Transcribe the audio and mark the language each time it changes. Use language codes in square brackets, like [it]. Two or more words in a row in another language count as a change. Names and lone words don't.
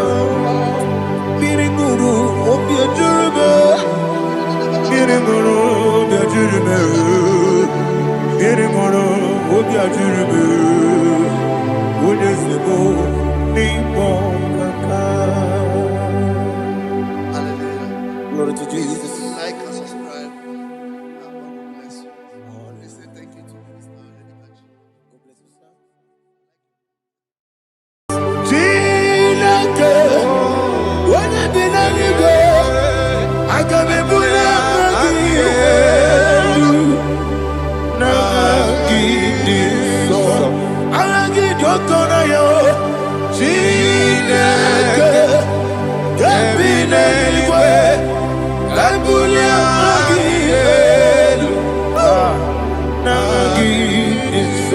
[ig] Mirimoro, obiajureme, mirimoro, obiajureme, mirimoro, obiajureme, unesimo, nigo klapa. [en] Hallelujah. Glory to Jesus. Like and subscribe. God bless you. Let's say thank you to Minister Lady Kachi. God bless you, sir. [ig] Chineke, onye bi n'eluigwe, aga m ebuli aha gị elu, n'aha gị dị nsọ. Aha gị dị ụtọ n'anya, Chineke, nke bi n'eluigwe, ka ebuli aha gị elu, n'aha gị dị nsọ.